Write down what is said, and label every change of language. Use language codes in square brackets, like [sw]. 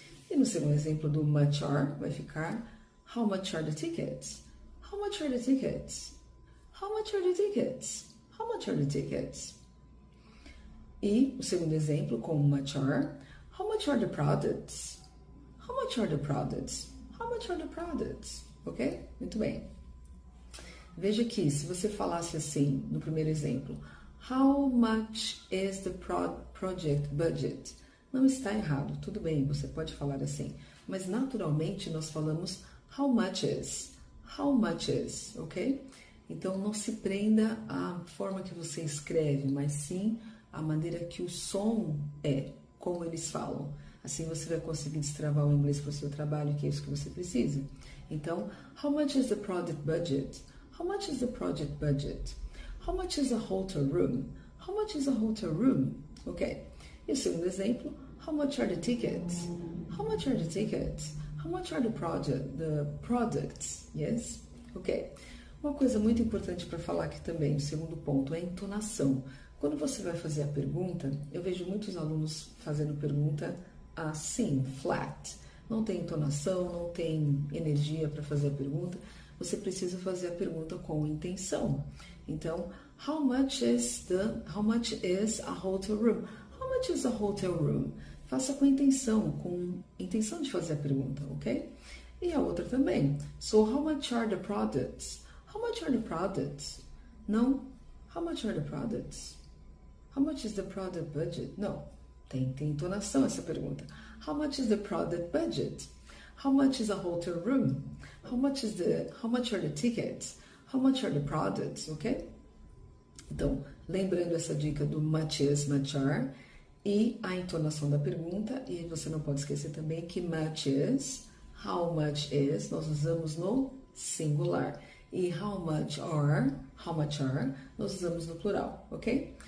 [pt] E no segundo exemplo do much are, vai ficar [en] how much are the tickets? How much are the tickets? How much are the tickets? How much are the tickets? [pt] E o segundo exemplo, com [en] much are, how much are the products? How much are the products? How much are the products? [pt] Ok? Muito bem. Veja aqui, se você falasse assim, no primeiro exemplo, [en] how much is the project budget? [pt] Não está errado, tudo bem, você pode falar assim. Mas naturalmente nós falamos [en] how much is? How much is? [pt] Ok? Então não se prenda à forma que você escreve, mas sim a maneira que o som é, como eles falam. Assim você vai conseguir destravar o inglês para o seu trabalho, que é isso que você precisa. [en] Então, how much is the project budget? How much is the project budget? How much is a hotel room? How much is a hotel room? Ok. [pt] E o segundo exemplo, [en] how much are the tickets? How much are the tickets? How much are the products? Yes? Ok. [pt] Uma coisa muito importante para falar aqui também, o segundo ponto, é a entonação. Quando você vai fazer a pergunta, eu vejo muitos alunos fazendo pergunta assim, flat. Não tem entonação, não tem energia para fazer a pergunta. Você precisa fazer a pergunta com intenção. [en] Então, how much is a hotel room? How much is a hotel room? [pt] Faça com intenção de fazer a pergunta, ok? E a outra também. [en] So, how much are the products? How much are the products? [pt] Não. [en] How much are the products? How much is the product budget? [pt] Não. Tem entonação essa pergunta. [en] How much is the product budget? How much is a hotel room? How much are the tickets? How much are the products? Ok? [pt] Então, lembrando essa dica do much is, much are, e a entonação da pergunta, e você não pode esquecer também que much is, how much is, nós usamos no singular. E how much are, nós usamos no plural, ok?